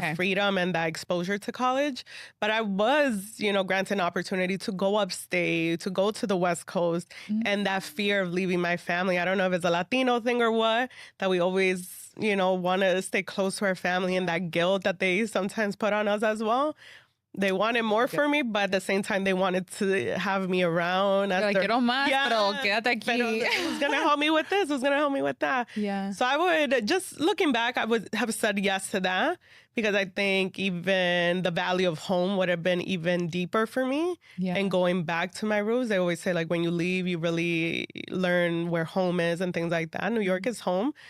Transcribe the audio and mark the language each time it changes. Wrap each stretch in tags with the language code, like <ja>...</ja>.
<en>that freedom and that exposure to college. But I was, granted an opportunity to go upstate, to go to the West Coast, and that fear of leaving my family. I don't know if it's a Latino thing or what, that we always, want to stay close to our family, and that guilt that they sometimes put on us as well. They wanted more for me, but at the same time, they wanted to have me around.</en> <es>Quiero más, pero quédate aquí.</es> <en>Who's going to help me with this? Who's going to help me with that? Yeah. So I would, just looking back, I would have said yes to that, because I think even the value of home would have been even deeper for me. Yeah. And going back to my roots, they always say, like, when you leave, you really learn where home is and things like that. New York is home.</en>